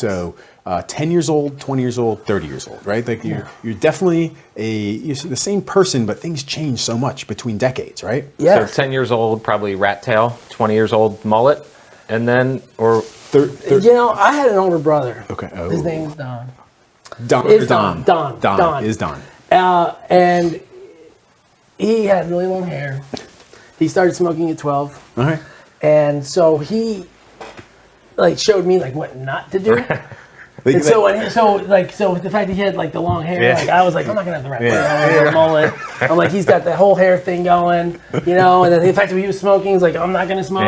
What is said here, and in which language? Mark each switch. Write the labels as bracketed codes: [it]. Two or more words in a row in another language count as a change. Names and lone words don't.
[en] So, 10 years old, 20 years old, 30 years old. Right. Like you're definitely you're the same person, but things change so much between decades. Right. Yeah. So 10 years old, probably rat tail. 20 years old, mullet. And then, or I had an older brother. Okay. Oh. His name's Don. Don. Is Don. Don. Don. Is Don. And he had really long hair. He started smoking at 12. All right. And so he showed me what not to do. And so with the fact that he had the long hair, Yeah. I was like, I'm not gonna have the rat mullet. I'm like, he's got the whole hair thing going, and then the fact that he was smoking, he's like, I'm not gonna smoke.